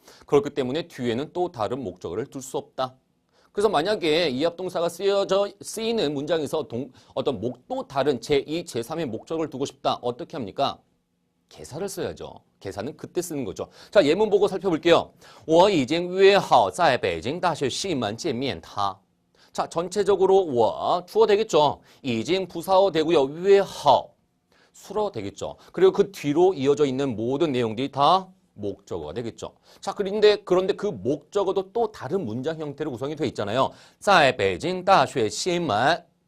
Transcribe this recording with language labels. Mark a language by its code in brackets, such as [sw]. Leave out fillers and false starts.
[ko] 그렇기 때문에 뒤에는 또 다른 목적어를 둘 수 없다. 그래서 만약에 이합동사가 쓰이는 문장에서 어떤 또 다른 제2, 제3의 목적어를 두고 싶다. 어떻게 합니까? 개사를 써야죠. 개사는 그때 쓰는 거죠. 자, 예문 보고 살펴볼게요. [zh] 我已经约好在北京大学西门见面他. [ko] 자, 전체적으로 我 주어 되겠죠. 已经 부사어 되고요. 约好 수어 되겠죠. 그리고 그 뒤로 이어져 있는 모든 내용들이 다 목적어가 되겠죠. 자, 그런데 그 목적어도 또 다른 문장 형태로 구성이 되어 있잖아요. [zh] 在北京大学西门.